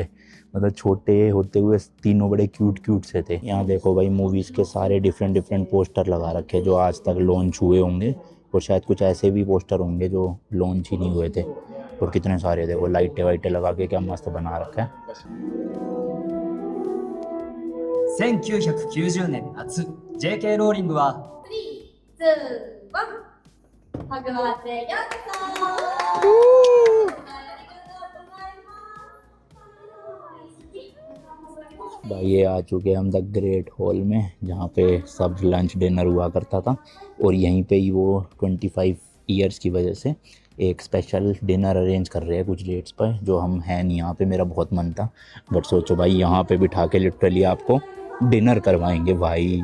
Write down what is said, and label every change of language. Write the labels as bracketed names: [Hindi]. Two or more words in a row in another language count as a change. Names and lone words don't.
[Hindi] मतलब छोटे होते हुए तीनों बड़े क्यूट क्यूट से थे। यहाँ देखो भाई मूवीज़ के सारे [English] different different poster [Hindi] लगा रखे जो आज तक लॉन्च हुए होंगे, और शायद कुछ ऐसे भी पोस्टर होंगे जो लॉन्च ही नहीं हुए थे। और कितने सारे देखो लाइटें वाइटें लगा के क्या मस्त बना रखा है। [Japanese] 1990 年夏 JK ローリングは 3、2、1、ハグワーツへようこそ。ありがとうございます。 [Hindi] भाई ये आ चुके हैं हम द ग्रेट हॉल में, जहाँ पे सब [English] lunch dinner [Hindi] हुआ करता था, और यहीं पे ही वो 25 ईयर्स की वजह से एक [English] special dinner [Hindi] अरेंज कर रहे हैं कुछ डेट्स पर, जो हम हैं नहीं यहाँ पे। मेरा बहुत मन था, बट सोचो भाई यहाँ पे बिठा के लिटरली आपको डिनर करवाएंगे भाई।